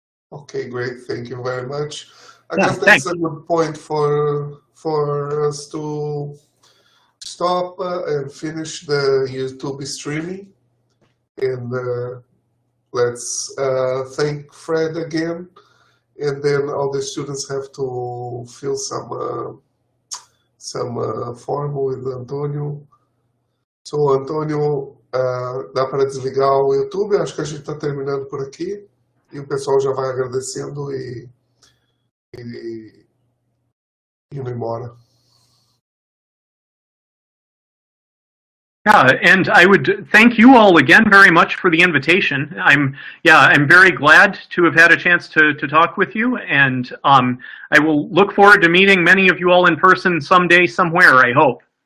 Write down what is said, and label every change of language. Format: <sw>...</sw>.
<en>Okay, great. Thank you very much. I guess that's a good point for us to stop and finish the YouTube streaming. And let's thank Fred again. And then all the students have to fill some form with Antônio.</en> <pt>So, Antônio, dá para desligar o YouTube? Acho que a gente está terminando por aqui. E o pessoal já vai agradecendo e indo embora.</pt> <en>Yeah, and I would thank you all again very much for the invitation. I'm very glad to have had a chance to talk with you, and I will look forward to meeting many of you all in person someday, somewhere, I hope.</en>